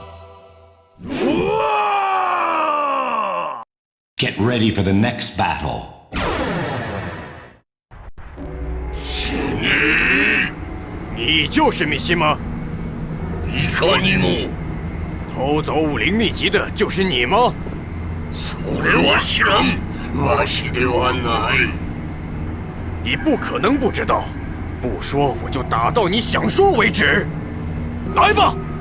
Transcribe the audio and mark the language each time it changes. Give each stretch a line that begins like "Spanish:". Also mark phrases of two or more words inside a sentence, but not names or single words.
English: Get ready for the next battle.
Chinese: 你就是密西吗？
Japanese: いかにも。
Chinese: 偷走武林秘籍的就是你吗？
Japanese: それは知らん。わしではない。
Chinese: 你不可能不知道，不说我就打到你想说为止。来吧！